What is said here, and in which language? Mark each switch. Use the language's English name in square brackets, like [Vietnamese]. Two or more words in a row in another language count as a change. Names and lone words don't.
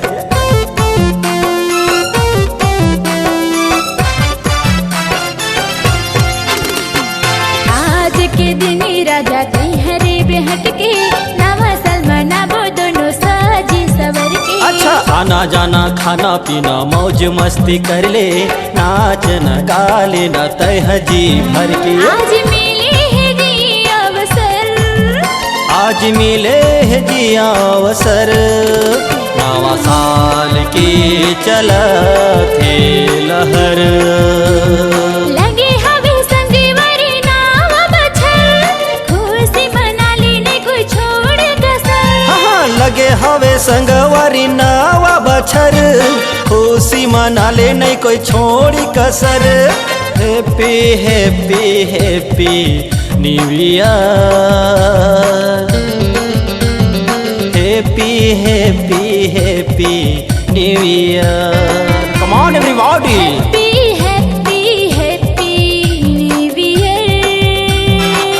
[Chhattisgarhi] आज के दिन राजा तैहरे बेहट के, नवा साल मनाबो दोनों सजी सवर के। अच्छा आना जाना खाना पीना मौज मस्ती कर ले, नाच न गा लेना तय जी भर के। आज मिले है जी अवसर, आज मिले है जी अवसर। नवा साल की चला थे लहर, लगे हवे संगवारी नवा बछर, खुशी मनाले नहीं कोई छोड़ कसर। हाँ लगे हवे संगवारी नवा बछर, खुशी मनाले नहीं कोई छोड़ी कसर। [English] happy happy happy new year, happy happy happy new year. come on everybody, happy happy happy new year,